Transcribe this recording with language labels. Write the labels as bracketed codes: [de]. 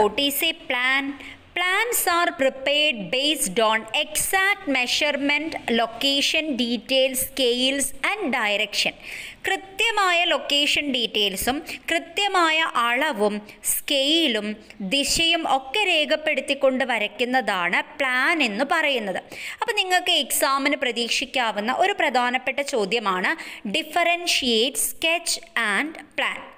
[en] What is a plan? Plans are prepared based on exact measurement, location details, scales and direction. [ml] കൃത്യമായ location ഡീറ്റെയിൽസും കൃത്യമായ അളവും സ്കെയിലും ദിശയും ഒക്കെ രേഖപ്പെടുത്തിക്കൊണ്ട് വരയ്ക്കുന്നതാണ് പ്ലാൻ എന്ന് പറയുന്നത്. അപ്പോൾ നിങ്ങൾക്ക് എക്സാമിന് പ്രതീക്ഷിക്കാവുന്ന ഒരു പ്രധാനപ്പെട്ട ചോദ്യമാണ് [en] Differentiate sketch and plan.